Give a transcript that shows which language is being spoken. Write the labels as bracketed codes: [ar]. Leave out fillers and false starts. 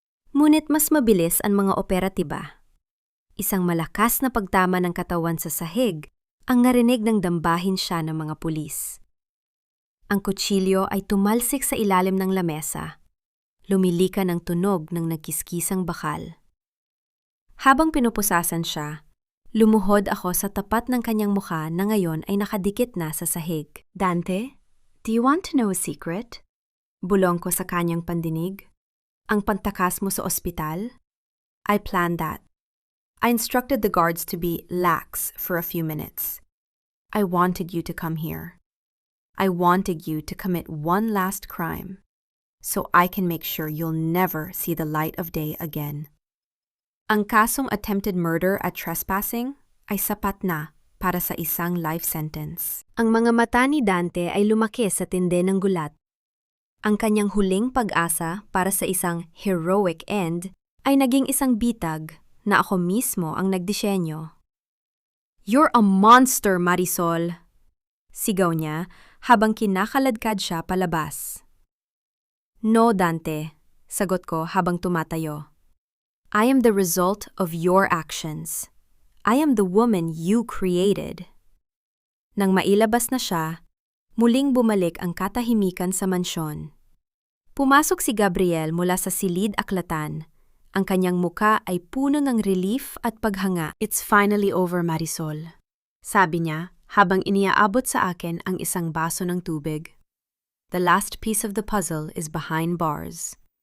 [tl] Ngunit mas mabilis ang mga operatiba. Isang malakas na pagtama ng katawan sa sahig ang narinig ng dambahin siya ng mga pulis. Ang kutsilyo ay tumalsik sa ilalim ng lamesa. Lumilika ng tunog ng nagkiskisang bakal. Habang pinupusasan siya, lumuhod ako sa tapat ng kanyang mukha na ngayon ay nakadikit na sa sahig. [en] Dante, do you want to know a secret? [tl] Bulong ko sa kanyang pandinig. Ang pantakas mo sa ospital? [en] I planned that. I instructed the guards to be lax for a few minutes. I wanted you to come here. I wanted you to commit one last crime, so I can make sure you'll never see the light of day again. [tl] Ang kasong attempted murder at trespassing ay sapat na para sa isang life sentence. Ang mga mata ni Dante ay lumaki sa tindi ng gulat. Ang kanyang huling pag-asa para sa isang heroic end ay naging isang bitag na ako mismo ang nagdisenyo. [en] You're a monster, [tl] Marisol! Sigaw niya habang kinakaladkad siya palabas. [en] No, Dante, [tl] sagot ko habang tumatayo. [en] I am the result of your actions. I am the woman you created. [tl] Nang mailabas na siya, muling bumalik ang katahimikan sa mansyon. Pumasok si Gabriel mula sa silid-aklatan. Ang kanyang muka ay puno ng relief at paghanga. [en] It's finally over, Marisol. [tl] Sabi niya habang iniaabot sa akin ang isang baso ng tubig. [en] The last piece of the puzzle is behind bars.